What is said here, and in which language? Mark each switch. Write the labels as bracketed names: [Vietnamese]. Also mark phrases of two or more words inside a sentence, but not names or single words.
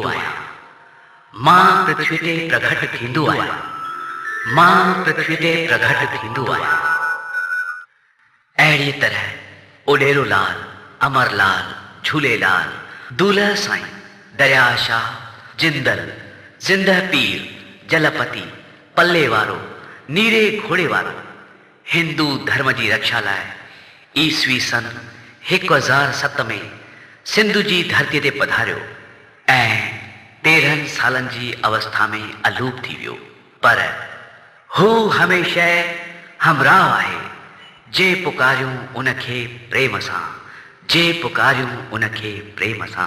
[Sindhi] आहियां मां पृथ्वी ते प्रगट थींदो आहियां मां पृथ्वी ते प्रगट थींदो आहियां अहिड़ी तरह ओडेरो लाल अमरलाल झूलेलाल दूल्हा साईं दरिया शाह जिंदल जिंदह पीर जलपति पल्ले वारो नीरे घोड़े वारो हिंदू धर्म जी रक्षा लाइ ईस्वी सन 1007 में सिंधु जी धरती ते पधारियो ऐं 13 सालनि जी अवस्था में अलूप थी वियो पर हू हमेशह हमराह आहे जे पुकारियूं उनखे प्रेम सां जे पुकारियूं उनखे प्रेम सां